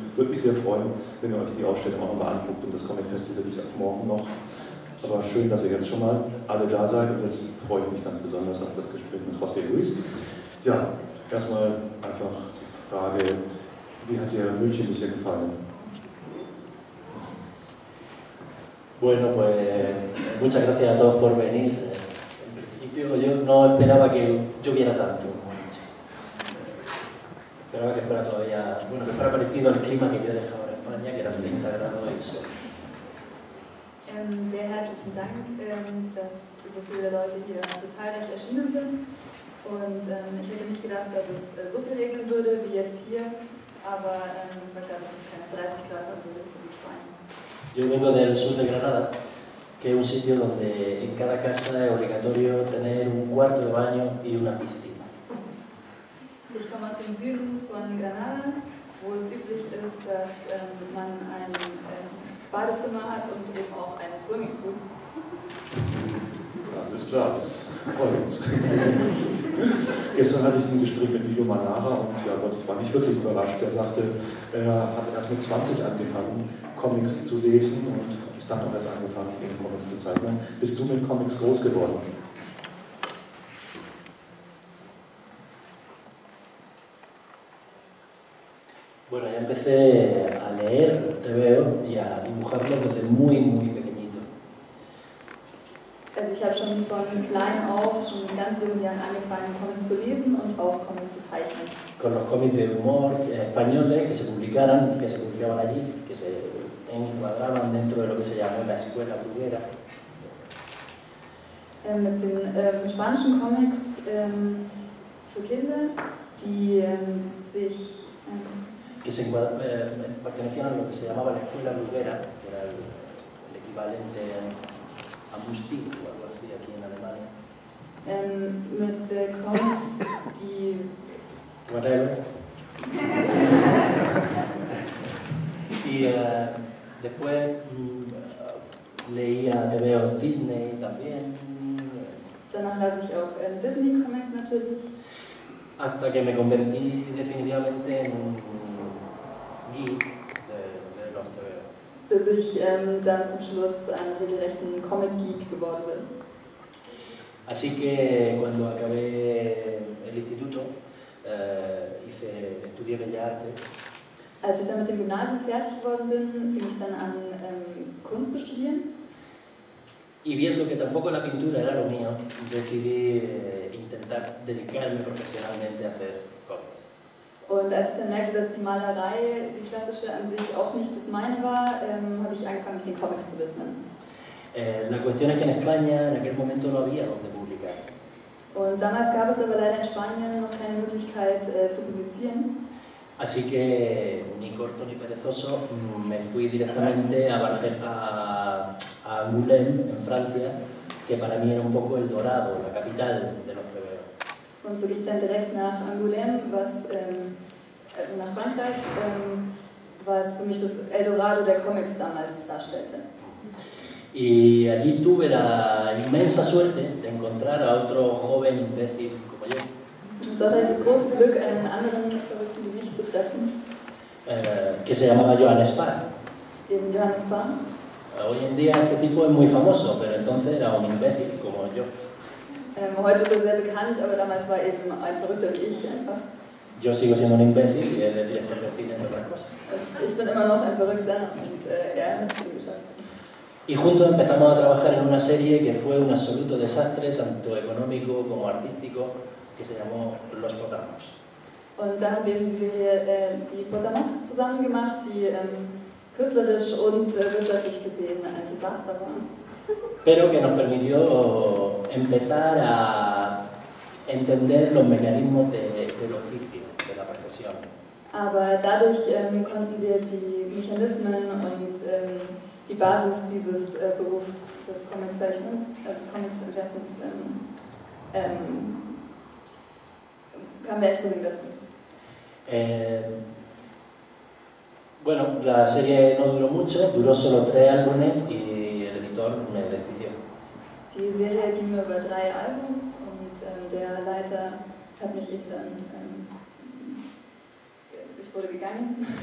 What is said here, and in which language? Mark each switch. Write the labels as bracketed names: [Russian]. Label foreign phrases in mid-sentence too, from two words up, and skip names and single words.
[German] Würde mich sehr freuen, wenn ihr euch die Ausstellung auch nochmal anguckt, und das Comic Festival ist ab morgen noch. Aber schön, dass ihr jetzt schon mal alle da seid, und jetzt freue ich mich ganz besonders auf das Gespräch mit José Luis. Ja, erstmal einfach die Frage, wie hat dir München bisher gefallen? [Spanish] Bueno, pues muchas gracias a todos por venir. Yo no esperaba que lloviera tanto. Esperaba que fuera todavía, bueno, que fuera parecido al clima que yo he dejado en España, que era 30 grados y sol. [German] Sehr herzlichen Dank, dass so viele Leute hier so zahlreich erschienen sind. Und ich hätte nicht gedacht, dass es so viel regnen würde wie jetzt hier, aber es war klar, dass es keine 30 Grad haben würde, so gut fein. [Spanish] Yo vengo del sur de Granada, que es un sitio donde en cada casa es obligatorio tener un cuarto de baño y una piscina. [German] Ich komme aus dem Süden von Granada, wo es üblich ist, dass man ein Badezimmer hat und eben auch einen Swimmingpool. Ja, alles klar, das freut uns. Gestern hatte ich ein Gespräch mit Milo Manara und ja Gott, ich war nicht wirklich überrascht. Er sagte, er hat erst mit 20 angefangen, Comics zu lesen und ist dann auch erst angefangen, Comics zu zeichnen. Bist du mit Comics groß geworden? [Spanish] Bueno, ya empecé a leer TVO y a dibujarlo desde muy, muy pequeñito. [German] Also ich habe schon von klein auf, schon in ganz jungen Jahren angefangen, Comics zu lesen und auch Comics zu zeichnen. [Spanish] Con los cómics de humor españoles que se publicaban allí, que se encuadraban dentro de lo que se llamó la escuela bruguera. [German] Mit den spanischen Comics für Kinder, die sich [Spanish] que pertenecían a lo que se llamaba la escuela bruguera, que era el equivalente a Mustik o algo así aquí en Alemania. [German] Mit Comics, die... Whatever. [Spanish] Y después leía TVO Disney también. [German] Danach las ich auch Disney-Comics natürlich. [Spanish] Hasta que me convertí definitivamente en un geek de los TVO. [German] Bis ich dann zum Schluss zu einem regelrechten Comic-Geek geworden bin. [Spanish] Así que cuando acabé el instituto, estudié Bellas Artes. [German] Als ich dann mit dem Gymnasium fertig geworden bin, fing ich dann an, Kunst zu studieren. [Spanish] Y viendo que tampoco la pintura era lo mío, decidí intentar dedicarme profesionalmente a hacer cómics. [German] Und als ich dann merkte, dass die Malerei, die klassische an sich auch nicht das meine war, habe ich angefangen, mich den Comics zu widmen. [Spanish] La cuestión es que en España en aquel momento no había donde publicar. [German] Und damals gab es aber leider in Spanien noch keine Möglichkeit zu publizieren. [Spanish] Así que, ni corto ni perezoso, me fui directamente a Angoulême, en Francia, que para mí era un poco el Dorado, la capital de los TVO. [German] Und so ging ich dann direkt nach Angoulême, also nach Frankreich, was für mich das Eldorado der Comics damals darstellte. [Spanish] Y allí tuve la inmensa suerte de encontrar a otro joven imbécil como yo. [German] Und dort hatte ich das große Glück, einen anderen Verrückten wie mich zu treffen. [Spanish] Que se llamaba Joan Spar. [German] Eben Johannes Spar. [Spanish] Hoy en día este tipo es muy famoso, pero entonces era un imbécil como yo. [German] Heute ist er sehr bekannt, aber damals war eben ein Verrückter wie ich einfach. [Spanish] Yo sigo siendo un imbécil y él es director de cine entre otras cosas. [German] Und ich bin immer noch ein Verrückter und er hat es geschafft. [Spanish] Y juntos empezamos a trabajar en una serie que fue un absoluto desastre, tanto económico como artístico, que se llamó Los Potamos. [German] Und da haben wir eben die Serie die Potamos zusammen gemacht, die künstlerisch und wirtschaftlich gesehen ein Desaster war. [Spanish] Pero que nos permitió empezar a entender los mecanismos del oficio, de la profesión. [German] Aber dadurch konnten wir die Mechanismen und die Basis dieses Berufs des Comiczeichnens, des Comicsentwerfens, kamen wir zu dazu. [Spanish] Bueno, la serie no duró mucho, duró solo 3 álbumes y el editor me despidió. [German] Die Serie ging nur über 3 Albums und der Leiter hat mich eben dann, ich wurde gegangen.